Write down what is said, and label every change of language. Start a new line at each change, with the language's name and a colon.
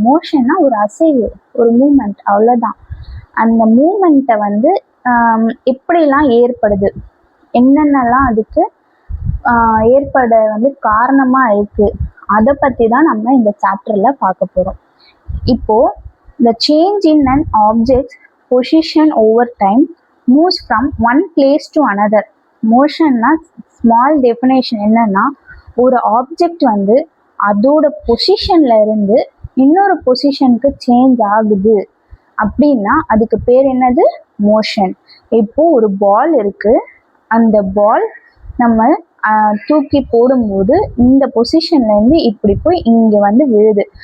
Tamil: மோஷன்னா ஒரு அசைவு, ஒரு மூமெண்ட், அவ்வளோதான். அந்த மூமெண்ட்டை வந்து எப்படிலாம் ஏற்படுது, என்னென்னலாம் அதுக்கு ஏற்பட வந்து காரணமாக இருக்குது, அதை பற்றி தான் நம்ம இந்த சாப்டரில் பார்க்க போகிறோம். இப்போது
English: The change in an object's position over time moves from one place to another.
Tamil: மோஷன்னா small definition என்னன்னா, ஒரு ஆப்ஜெக்ட் வந்து அதோட பொசிஷன்ல இருந்து இன்னொரு பொசிஷனுக்கு சேஞ்ச் ஆகுது அப்படின்னா அதுக்கு பேர் என்னது? மோஷன். இப்போ ஒரு பால் இருக்கு, அந்த பால் நம்ம தூக்கி போடும்போது இந்த பொசிஷன்ல இருந்து இப்படி போய் இங்க வந்து விழுது.